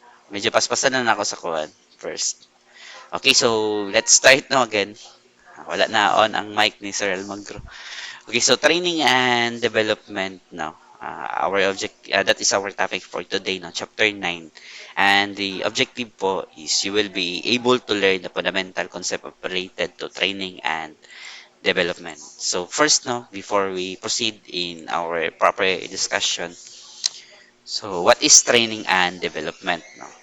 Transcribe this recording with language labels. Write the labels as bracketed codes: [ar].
[tl] Medyo paspasan na ako sa kuwan first. [en] Okay, so let's start now again. [tl] Wala na on ang mic ni Sir Almagro. [en] Okay, so training and development now. Our object that is our topic for today, no, chapter 9. And the objective po is you will be able to learn the fundamental concept of related to training and development. So first, no, before we proceed in our proper discussion, so what is training and development, no?